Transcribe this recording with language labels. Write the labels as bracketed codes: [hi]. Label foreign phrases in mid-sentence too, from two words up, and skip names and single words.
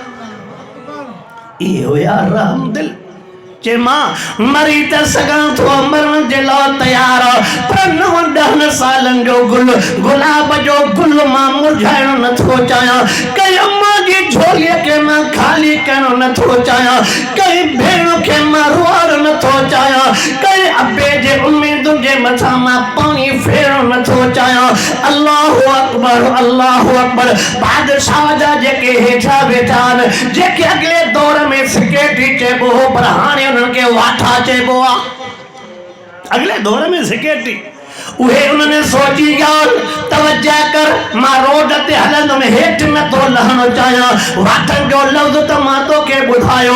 [sd] इहो यार रहमदिल जे मां मरी त सघां थो, मरण जे लाइ तयार आहे, पर 9 सालनि जो गुलाब जो गुल मां मुरझाइण नथो चाहियां। कंहिं अम्मा जी झोलीअ खे मां ख़ाली करणु नथो चाहियां, कंहिं भेण खे मां रुआर नथो चाहियां, कंहिं अबे जे उमेदुनि जे मथां मां पाणी फेरणु नथो चाहियां। [ar] الله أكبر الله أكبر. [sd] बादशाह जा जेके हेठा वेठा आहिनि, जेके अॻिले दौर में सेक्रेटरी चइबो हो पर हाणे उन्हनि खे वाठा चइबो आहे, अॻिले दौर में सेक्रेटरी, उहे उन्हनि सोची ॻाल्हि तवज्जो कर, मां रोड ते हलंदुमि हेठि नथो लहणो चाहियां, वाठनि जो लफ़्ज़ त मां तोखे ॿुधायो।